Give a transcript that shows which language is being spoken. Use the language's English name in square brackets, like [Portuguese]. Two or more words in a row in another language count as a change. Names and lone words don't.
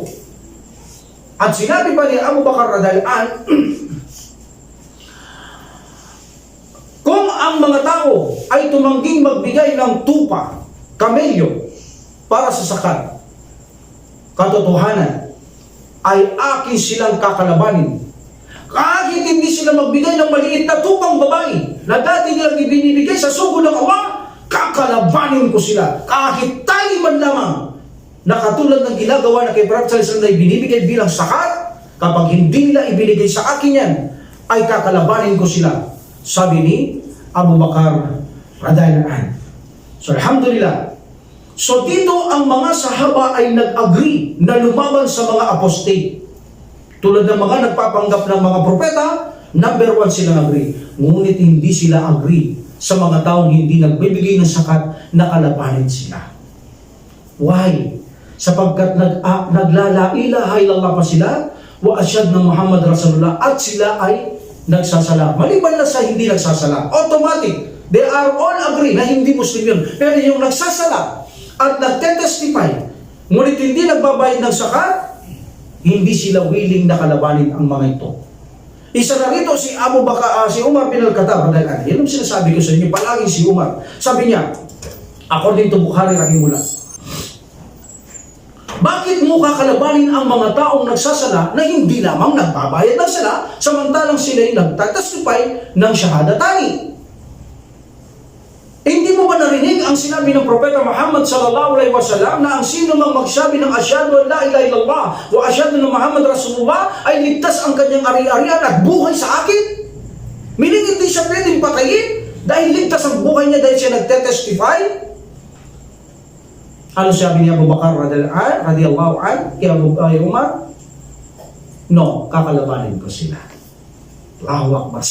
[Filipino] At sinabi pa ni Abu Bakar [Arabic] رضي الله عنه, [Filipino] kung ang mga tao ay tumangging magbigay ng tupa, kamelyo, para sa sakat, katotohanan, ay akin silang kakalabanin. Kahit hindi sila magbigay ng maliit na tupang babae na dati nilang ibinibigay sa sugo ng awang, kakalabanin ko sila. Kahit tali man lamang na katulad ng ginagawa na kay Prophet [Arabic] صلى الله عليه وسلم [Filipino] na ibinibigay bilang sakat, kapag hindi nila ibinigay sa akin yan, ay kakalabanin ko sila. Sabi ni Abu Bakar [Arabic] رضي الله عنه. [Filipino] So alhamdulillah. So dito ang mga sahaba ay nag-agree na lumaban sa mga apostate. Tulad ng mga nagpapanggap ng mga propeta, number 1 sila agree. Ngunit hindi sila agree sa mga taong hindi nagbibigay ng sakat na kalabanin sila. Why? Sapagkat naglala [Arabic] إله إلا الله [Filipino] pa sila, [Arabic] وأشهد أن محمد رسول الله, [Filipino] at sila ay nagsasala. Maliban na sa hindi nagsasala. Automatic. [English] They are all agree [Filipino] na hindi Muslim yun. Pero yung nagsasala at nagtetestify, ngunit hindi nagbabayad ng zakat, hindi sila willing na kalabanin ang mga ito. Isa na rito si si Umar bin Al-Khattab. Yan ang sinasabi ko sa inyo, palaging si Umar. Sabi niya, [English] according to Bukhari rahimullah, [Filipino] bakit mo kakalabanin ang mga taong nagsasala na hindi lamang nagbabayad ng sala, samantalang sila'y nagtatestify ng shahadatani? Hindi mo ba narinig ang sinabi ng Propeta Muhammad [Arabic] صلى الله عليه وسلم [Filipino] na ang sino mang magsabi ng [Arabic] أشهد أن لا إله إلا الله وأشهد أن محمد رسول الله [Filipino] ay ligtas ang kanyang ari-arian at buhay sa akin? Meaning hindi siya pwedeng patayin dahil ligtas ang buhay niya dahil siya nagtetestify? Ano sabi ni Abu Bakar [Arabic] رضي الله عنه [Filipino] kay Umar? No, kakalabanin ko sila. [Arabic] الله أكبر.